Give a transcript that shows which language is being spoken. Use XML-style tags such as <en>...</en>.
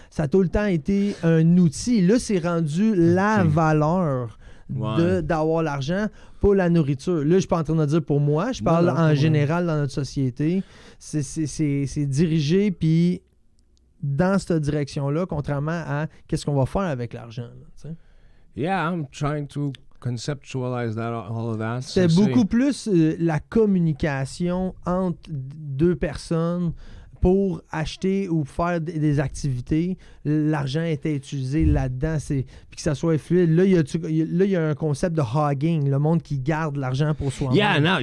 <fr>Ça a tout le temps été un outil. Là, c'est rendu la valeur. D'avoir l'argent pour la nourriture. Là, je suis pas en train de dire pour moi, je parle en général dans notre société. C'est dirigé puis dans cette direction-là, contrairement à qu'est-ce qu'on va faire avec l'argent. Là,</fr> <en>yeah, I'm trying to conceptualize all of that.</en> <fr>C'est beaucoup plus la communication entre deux personnes pour acheter ou faire des activités. L'argent était utilisé là-dedans, puis que ça soit fluide. Là, il y a un concept de hogging, le monde qui garde l'argent pour soi-même.</fr>